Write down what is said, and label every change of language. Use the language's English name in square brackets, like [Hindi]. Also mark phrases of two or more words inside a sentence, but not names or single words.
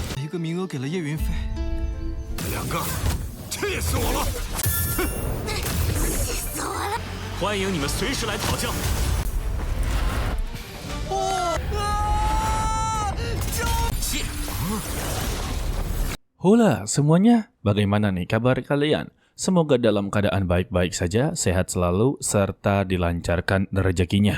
[Chinese] 个名额给了叶云飞。两个，气死我了！气死我了！欢迎你们随时来讨教。 [Indonesian] Hula semuanya, bagaimana nih kabar kalian? Semoga dalam keadaan baik-baik saja, sehat selalu, serta dilancarkan rezekinya.